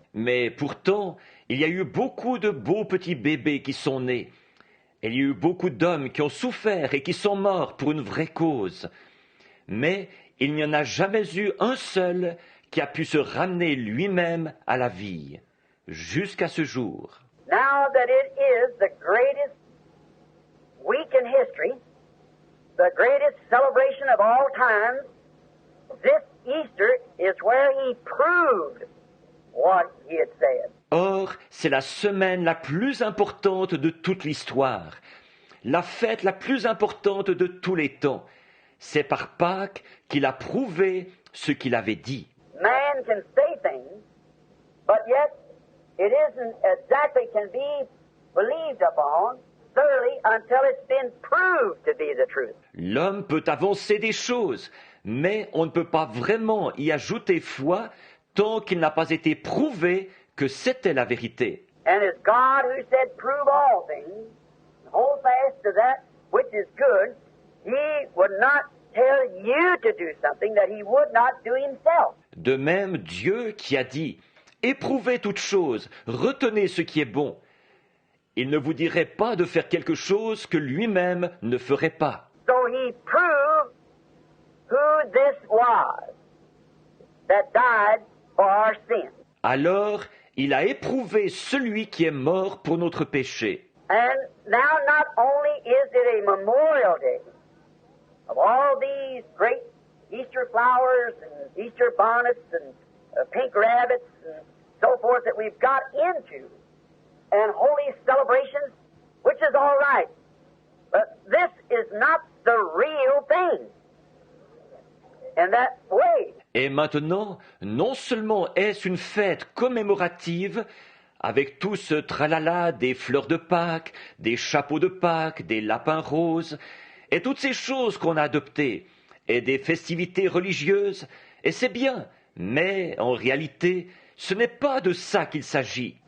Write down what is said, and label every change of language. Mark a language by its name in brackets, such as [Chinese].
[French] Mais pourtant, il y a eu beaucoup de beaux petits bébés qui sont nés. Il y a eu beaucoup d'hommes qui ont souffert et qui sont morts pour une vraie cause. Mais il n'y en a jamais eu un seul qui a pu se ramener lui-même à la vie, jusqu'à ce jour. [English] Now that it is the greatest week in history, the greatest celebration of all times, this Easter is where he proved what he had said. [French] Or, c'est la semaine la plus importante de toute l'histoire, la fête la plus importante de tous les temps. C'est par Pâques qu'il a prouvé ce qu'il avait dit. [English] Man can say things, but yet it isn't exactly can be believed upon thoroughly until it's been proved to be the truth. [French] L'homme peut avancer des choses, mais on ne peut pas vraiment y ajouter foi tant qu'il n'a pas été prouvé que c'était la vérité. [English] And it's God who said, prove all things, hold fast to that which is good. He would not tell you to do something that he would not do himself. [French] De même, Dieu qui a dit « Éprouvez toutes choses, retenez ce qui est bon », il ne vous dirait pas de faire quelque chose que lui-même ne ferait pas. [English] So he proved who this was that died for our sins. [French] Alors, il a éprouvé celui qui est mort pour notre péché. [English] And now not only is it a memorial day of all these great Easter flowers and Easter bonnets and pink rabbits and so forth that we've got into, and holy celebrations, which is all right, but this is not the real thing. In that way. [French] Et maintenant, non seulement est-ce une fête commémorative, avec tout ce tralala des fleurs de Pâques, des chapeaux de Pâques, des lapins roses, et toutes ces choses qu'on a adoptées, et des festivités religieuses, et c'est bien, mais en réalité, ce n'est pas de ça qu'il s'agit.